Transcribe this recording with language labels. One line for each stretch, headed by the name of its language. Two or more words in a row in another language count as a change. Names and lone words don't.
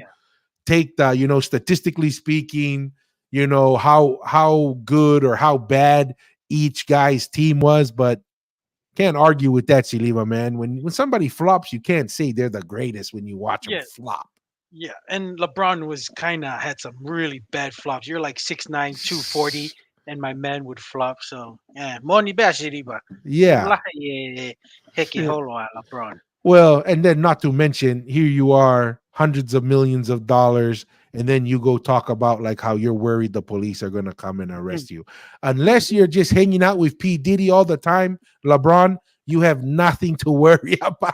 English: take the, statistically speaking, how good or how bad each guy's team was, but can't argue with that, Siliva, man. When somebody flops, you can't say they're the greatest when you watch them Yeah, flop. yeah. And LeBron was kind of had some really bad flops. You're like 6'9", 240, and my man would flop. So, yeah. Moni ba Siriba? Yeah. Wala heki holo LeBron. Well, and then not to mention, here you are, hundreds of millions of dollars, and then you go talk about like how you're worried the police are gonna come and Mm. arrest you. Unless you're just hanging out with P. Diddy all the time, LeBron, you have nothing to worry about.